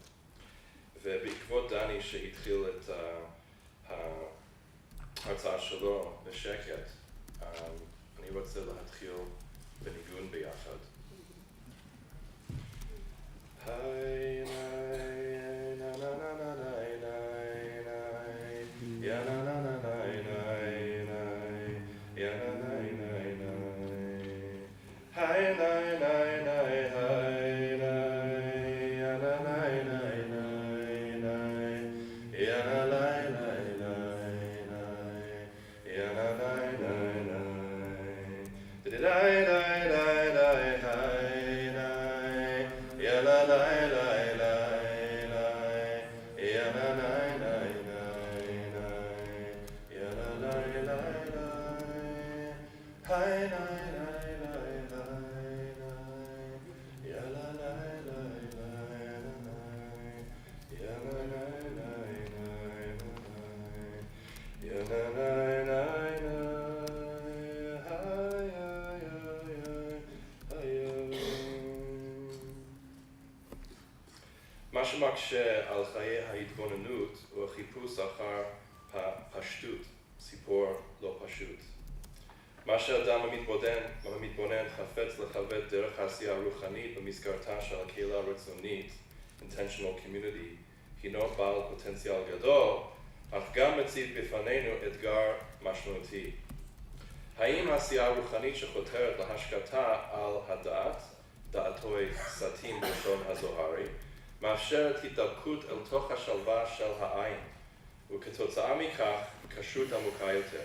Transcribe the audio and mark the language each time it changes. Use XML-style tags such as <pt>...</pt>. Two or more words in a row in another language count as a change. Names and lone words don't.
<he>ובעקבות דני שהתחיל את ההרצאה שלו בשקט, אני רוצה להתחיל בניגון ביחד. היי ניי נה נה נה נה ניי ניי ניי יא נה נה נה ניי ניי ניי יא נה ניי ניי ניי היי ניי ניי ניי היי ניי יא נה ניי ניי ניי ניי יא נה ניי ניי ניי ניי יא נה ניי ניי ניי די די די די די היי ניי יא לה לה לה לה לה יא נה ניי ניי ניי ניי יא לה לה לה לה היי ניי ניי ניי ניי יא לה לה לה לה יא לה ניי ניי ניי יא לה ניי ניי ניי מה שמקשה על חיי ההתבוננות הוא החיפוש אחר הפשטות, סיפור לא פשוט. מה שאדם המתבונן חפץ לכבד דרך העשייה הרוחנית במסגרתה של הקהילה הרצונית,</he> <en>intentional community,</en> <he>הינו בעל פוטנציאל גדול, אך גם מציב בפנינו אתגר משמעותי. האם העשייה הרוחנית שחותרת להשקטה על הדעת,</he> <arc>דעתוי סתים</arc> <he>בלשון הזוהרי, מאפשרת התדבקות אל תוך השלווה של העין, וכתוצאה מכך כשרות עמוקה יותר.</he>